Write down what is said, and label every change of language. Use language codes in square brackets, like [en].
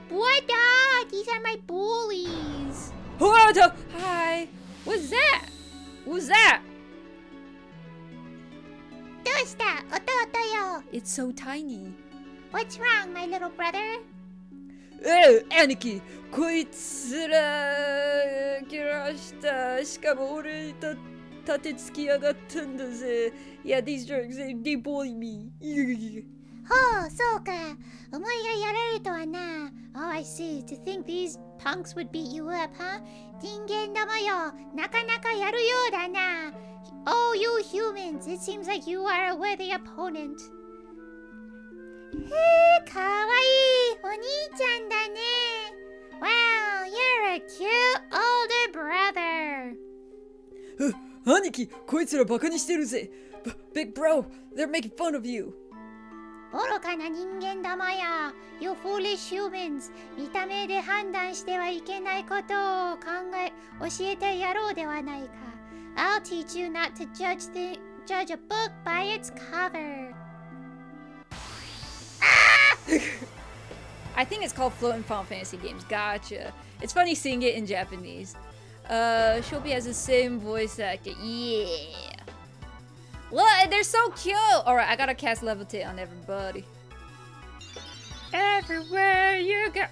[en] What? These are my bullies. What? Hi. What's that? Who's that? [ja] どうした弟よ [en] It's so tiny. What's wrong, my little brother? Oh, Anarchy! [ja] こいつら来ましたしかも俺と立てつきやがったんだぜ [en] Yeah, these jerks, they bully me [ja] ほう、そうかお前がやられるとはな [en] Oh, I see. To think these punks would beat you up, huh? [ja] 人間どもよなかなかやるようだな [en] Oh, you humans, it seems like you are a worthy opponent [ja] かわいいお兄ちゃんだね [en] Wow, you're a cute older brother [ja] 兄貴こいつらバカにしてるぜ [en] Big bro, they're making fun of you [ja] 愚かな人間どもよ [en] You foolish humans [ja] 見た目で判断してはいけないことを教えてやろうではないか [en] I'll teach you not to judge a book by its cover I think it's called Float in Final Fantasy games. Gotcha. It's funny seeing it in Japanese. Shobi has the same voice actor. Yeah. Look, they're so cute. Alright, I gotta cast Levitate on everybody. Everywhere you go.